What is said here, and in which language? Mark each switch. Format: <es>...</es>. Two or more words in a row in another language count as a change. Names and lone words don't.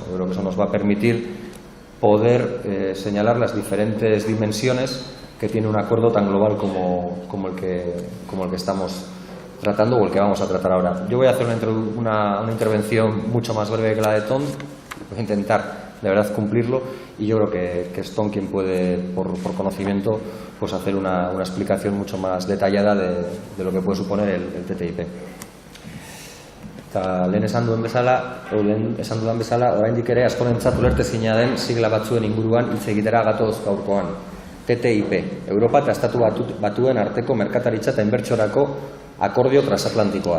<es>Yo creo que eso nos va a permitir poder señalar las diferentes dimensiones que tiene un acuerdo tan global como el que estamos tratando o el que vamos a tratar ahora. Yo voy a hacer una intervención mucho más breve que la de Tom, voy a intentar de verdad cumplirlo y yo creo que es Tom quien puede, por conocimiento, hacer una explicación mucho más detallada de lo que puede suponer el TTIP.</es> <eu>Lehen esan dudan bezala, oraindik ere askorentzat ulertezina den sigla batzuen inguruan hitz egitera gatoz gaurkoan. TTIP, Europa eta Estatu Batuen arteko merkataritza eta inbertsiorako akordio transatlantikoa.</eu>